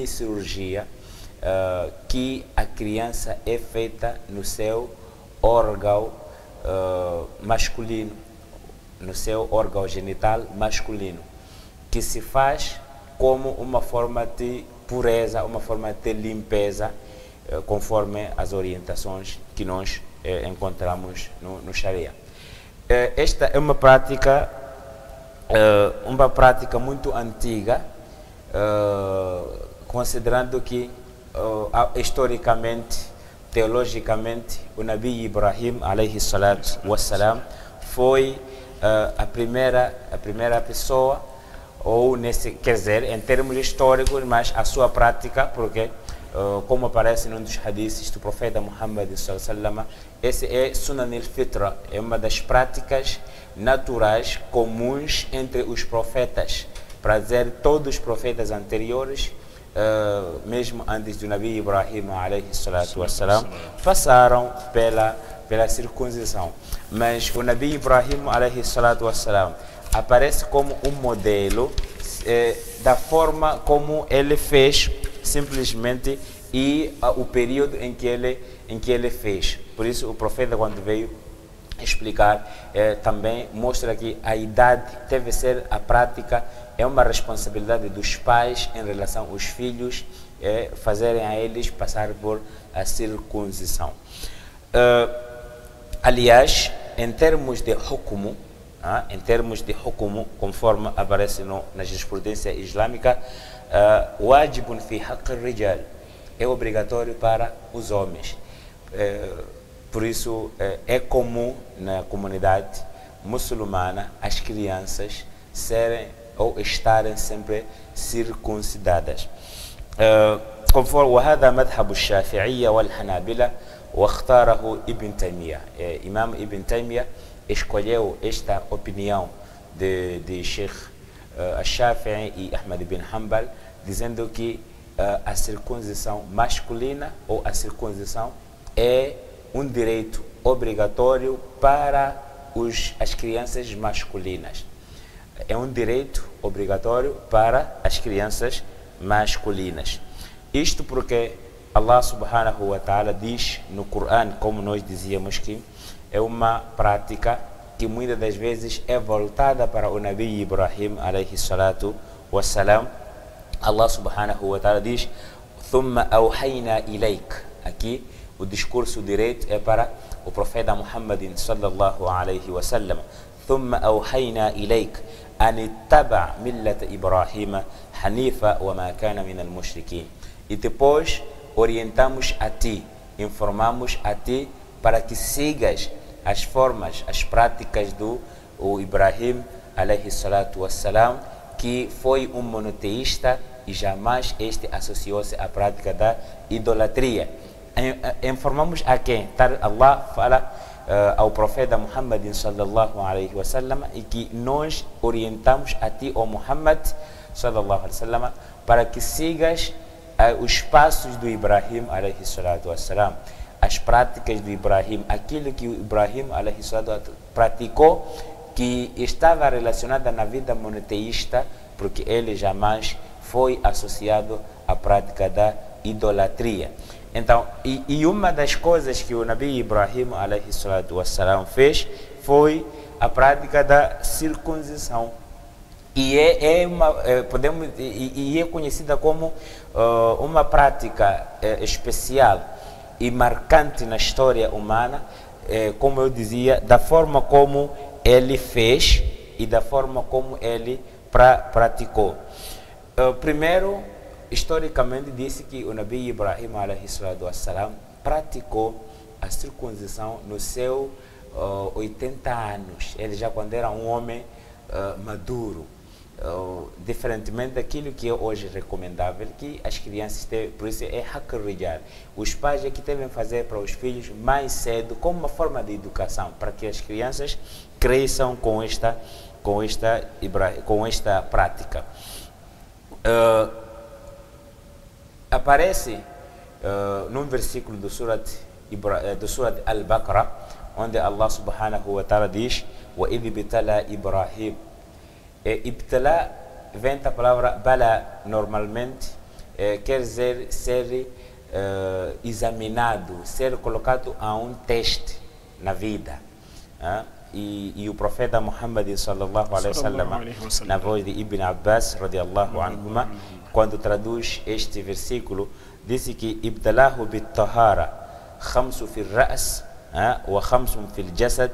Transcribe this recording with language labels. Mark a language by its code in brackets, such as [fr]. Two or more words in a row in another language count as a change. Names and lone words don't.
[pt] cirurgia que a criança é feita no seu órgão masculino, no seu órgão genital masculino, que se faz como uma forma de pureza, uma forma de limpeza, conforme as orientações que nós encontramos no Sharia. Esta é uma prática muito antiga, considerando que historicamente, teologicamente, o Nabi Ibrahim [ar] عليه الصلاة والسلام [pt] foi a primeira pessoa, ou quer dizer, em termos históricos, mas a sua prática, porque como aparece num dos hadiths do profeta Muhammad [ar] صلى الله عليه وسلم, [pt] esse é [ar] سنن الفطرة, [pt] é uma das práticas naturais comuns entre os profetas, para dizer todos os profetas anteriores, mesmo antes do Nabi Ibrahim [ar] عليه الصلاة والسلام, [pt] passaram pela circuncisão. Mas o Nabi Ibrahim [ar] عليه الصلاة والسلام [pt] aparece como um modelo da forma como ele fez, simplesmente, e o período em que ele fez. Por isso o profeta, quando veio explicar, também mostra que a idade deve ser a prática, é uma responsabilidade dos pais em relação aos filhos, fazerem a eles passar por a circuncisão. Aliás, em termos de hukm, conforme aparece na jurisprudência islâmica, [ar] واجب في حق رجال, [pt] é obrigatório para os homens. Por isso, é comum na comunidade muçulmana as crianças serem ou estarem sempre circuncidadas. [ar] Conforme وهذا مذهب الشافعية والحنابلة واختاره ابن تيمية. [pt] Imam Ibn Taymiyyah escolheu esta opinião de Sheikh Al-Shafi'i e Ahmad ibn Hanbal, dizendo que a circuncisão masculina ou a circuncisão é um direito obrigatório para as crianças masculinas. É um direito obrigatório para as crianças masculinas. Isto porque Allah [ar] سبحانه وتعالى [pt] diz no Corão, como nós dizíamos, que é uma prática que muitas das vezes é voltada para o Nabi Ibrahim [ar] عليه الصلاة والسلام. [pt] Allah [ar] سبحانه وتعالى [pt] diz [ar] ثُمَّ أَوْحَيْنَا إِلَيْكَ. [pt] Aqui o discurso direito é para o profeta Muhammad [ar] صلى الله عليه وسلم. ثُمَّ أَوْحَيْنَا إِلَيْكَ أَنِ اتَّبَعْ مِلَّةَ إِبْرَاهِيمَ حَنِيفًا وَمَا كَانَ مِنَ الْمُشْرِكِينَ. [pt] E depois orientamos a ti, informamos a ti para que sigas as formas, as práticas do Ibrahim [ar] عليه الصلاة والسلام, [pt] que foi um monoteísta e jamais este associou-se à prática da idolatria. Informamos a quem? Allah fala ao profeta Muhammad [ar] صلى الله عليه وسلم, [pt] e que nós orientamos a ti, ó Muhammad [ar] صلى الله عليه وسلم, [pt] para que sigas os passos do Ibrahim [ar] عليه الصلاة والسلام, [pt] as práticas do Ibrahim, aquilo que o Ibrahim [ar] عليه الصلاة [pt] praticou, que estava relacionada na vida monoteísta, porque ele jamais foi associado à prática da idolatria. Então, e uma das coisas que o Nabi Ibrahim [ar] عليه الصلاة والسلام [pt] fez foi a prática da circuncisão. E é conhecida como uma prática especial e marcante na história humana, como eu dizia, da forma como ele fez e da forma como ele praticou. Primeiro, historicamente, disse que o Nabi Ibrahim [ar] عليه الصلاة والسلام [pt] praticou a circuncisão nos seus 80 anos. Ele já quando era um homem maduro. Diferentemente daquilo que é hoje recomendável, que as crianças têm, por isso é hakarrijar. Os pais é que devem fazer para os filhos mais cedo, como uma forma de educação, para que as crianças cresçam com esta prática. Aparece num versículo do Surat Al-Baqarah, onde Allah [ar] سبحانه وتعالى [pt] diz: [ar] "وإذ ابتلى إبراهيم". [pt] Ibtala vem da palavra bala, normalmente quer dizer ser examinado, ser colocado a um teste na vida. E o profeta Muhammad [ar] صلى الله عليه وسلم, [pt] na voz de Ibn Abbas [ar] رضي الله عنهما, [pt] quando traduz este versículo, disse que [ar] ابتلاه بالطهارة خمس في الرأس وخمس في الجسد.